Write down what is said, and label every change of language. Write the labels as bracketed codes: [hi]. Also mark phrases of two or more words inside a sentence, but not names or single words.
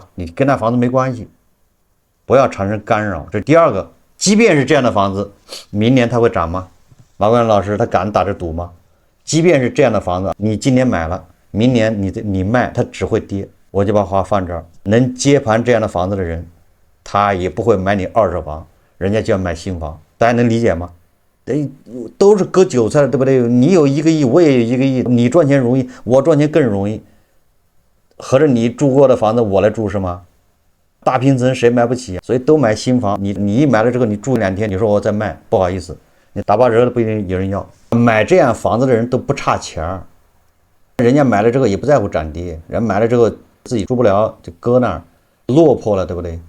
[zh] 你跟那房子沒關係，不要產生干擾。這是第二個。即便是這樣的房子，明年它會漲嗎？馬冠元老師他敢打着賭嗎？即便是這樣的房子，你今年買了，明年你賣，它只會跌。我就把話放這兒，能接盤這樣的房子的人，他也不會買你二手房，人家就要買新房，大家能理解嗎？都是割韭菜的，对不对？你有1个亿，我也有1个亿，你賺錢容易，我賺錢更容易。合着你住過的房子我來住是嗎？大平層誰買不起？所以都買新房。你一買了這個，你住2天，你說我再賣，不好意思，你打8折都不一定有人要。買這樣房子的人都不差錢，人家買了這個也不在乎漲跌，人買了這個自己住不了就擱那兒，落魄了，對不對？